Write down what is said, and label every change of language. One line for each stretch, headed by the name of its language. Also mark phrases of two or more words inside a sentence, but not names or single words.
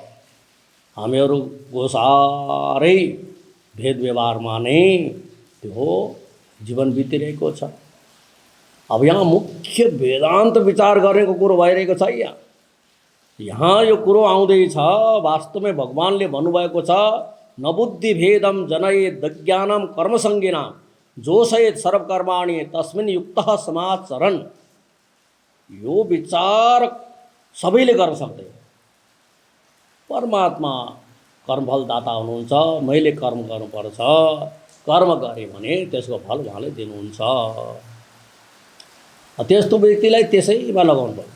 Nepali: हामीहरूको साह्रै भेद व्यवहारमा नै त्यो जीवन बितिरहेको छ। अब यहाँ मुख्य वेदान्त विचार गरेको कुरो भइरहेको छ। यहाँ यो कुरो आउँदैछ, वास्तवमै भगवानले भन्नुभएको छ,
Sanskrit: न बुद्धि भेदम जनयेद विज्ञानम कर्मसङ्गिनाम जोशयेद सर्वकर्माणि तस्मिन् युक्तः समाचरन्।
Nepali: यो विचार सबैले गर्न सक्दैन। परमात्मा कर्मफलदाता हुनुहुन्छ, मैले कर्म गर्नुपर्छ, कर्म गरेँ भने त्यसको फल उहाँले दिनुहुन्छ। त्यस्तो व्यक्तिलाई त्यसैमा लगाउनुपर्छ।